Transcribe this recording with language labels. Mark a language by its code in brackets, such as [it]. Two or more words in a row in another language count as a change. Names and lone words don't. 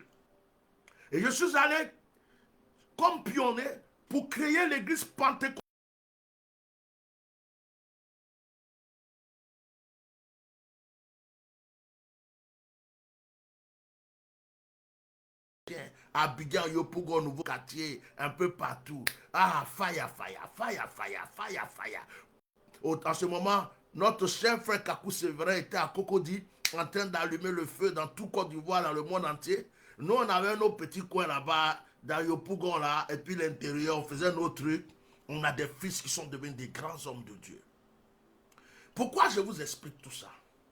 [fr] Et je suis allé comme pionnier pour créer l'église pentecôtiste. Abidjan, Yopougon, nouveau quartier, un peu partout. [en] Ah, fire, fire, fire, fire, fire, fire. [fr] En ce moment, notre cher frère Kakou Séverin était à Cocody en train d'allumer le feu dans tout Côte d'Ivoire, dans le monde entier. Nous, on avait nos petits coins là-bas, dans Yopougon là, et puis l'intérieur, on faisait nos trucs. On a des fils qui sont devenus des grands hommes de Dieu. Pourquoi je vous explique tout ça?